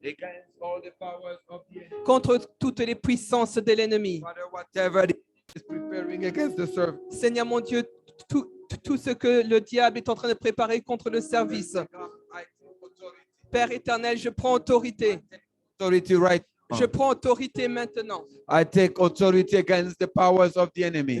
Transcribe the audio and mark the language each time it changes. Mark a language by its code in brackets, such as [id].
[en] against all the powers of the enemy. [fr] contre toutes les puissances de l'ennemi. [en] Father, whatever it is preparing against the service, [fr] Seigneur mon Dieu, tout ce que le diable est en train de préparer contre le service. [en] I take authority. [fr] Père éternel, je prends autorité. [en] Authority right [fr] Je [en] now. [fr] prends autorité maintenant. [en] I take authority against the powers of the enemy.